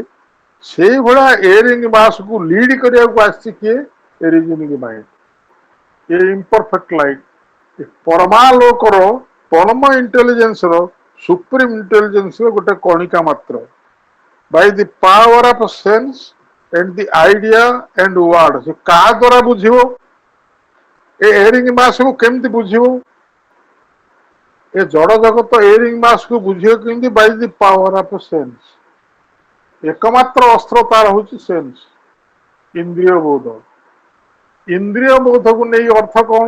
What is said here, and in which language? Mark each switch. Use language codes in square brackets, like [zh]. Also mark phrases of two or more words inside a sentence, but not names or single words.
[or] ସେଇଭଳିଆ [en] erring massକୁ [or] ଲିଡ୍ କରିବାକୁ ଆସିଛି କିଏ? [en] reasoning mind. an imperfect light, [or] ପରମାଲୋକର, ପରମ ଇଣ୍ଟେଲିଜେନ୍ସର, [en] supreme intelligenceର [or] ଗୋଟେ କଣିକା ମାତ୍ର। [en] by the power of sense and the idea and word। [or] ସେ କାହା ଦ୍ୱାରା ବୁଝିବ? ଏ [en] erring massକୁ [or] କେମିତି ବୁଝିବ? ଏ ଜଡ ଜଗତ [en] erring massକୁ [or] ବୁଝିବ କେମିତି? [en] by the power of sense. [or] ଏକମାତ୍ର ଅସ୍ତ୍ର ତାର ହଉଛି ସେନ୍ସ, ଇନ୍ଦ୍ରିୟ ବୋଧ। ଇନ୍ଦ୍ରିୟ ବୋଧକୁ ନେଇ ଅର୍ଥ କଣ?